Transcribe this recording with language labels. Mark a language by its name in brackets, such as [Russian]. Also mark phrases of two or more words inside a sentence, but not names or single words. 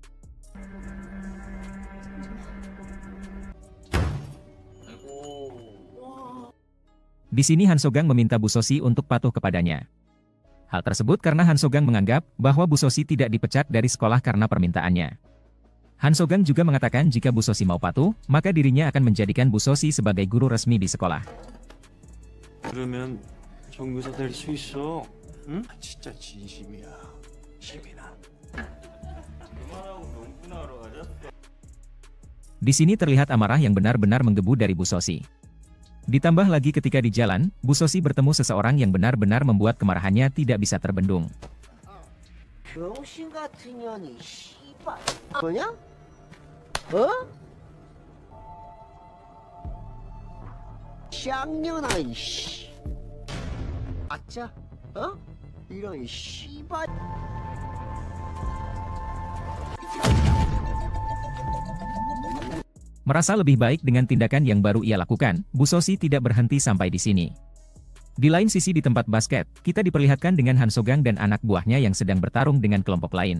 [Indonesian] Di sini Han So-gang meminta Bu Sosi untuk patuh kepadanya. Hal tersebut karena Han So-gang menganggap bahwa Bu Sosi tidak dipecat dari sekolah karena permintaannya. Han So-gang juga mengatakan jika Bu Sosi mau patuh, maka dirinya akan menjadikan Bu Sosi sebagai guru resmi di sekolah. [Korean] 그러면 정교사 될 수 있어. 응? 진짜 진심이야. 시민아. [Indonesian] Di sini terlihat amarah yang benar-benar menggebu dari Bu Sosi. Ditambah lagi ketika di jalan, Bu Sosi bertemu seseorang yang benar-benar membuat kemarahannya tidak bisa terbendung. [Korean] 병신 같은 년이 씨발 뭐냐? 어? 쌍년아 이씨. 아짜? 어? 이런 씨발. [Indonesian] Merasa lebih baik dengan tindakan yang baru ia lakukan, Bu Sosi tidak berhenti sampai di sini. Di lain sisi di tempat basket, kita diperlihatkan dengan Han So-gang dan anak buahnya yang sedang bertarung dengan kelompok lain.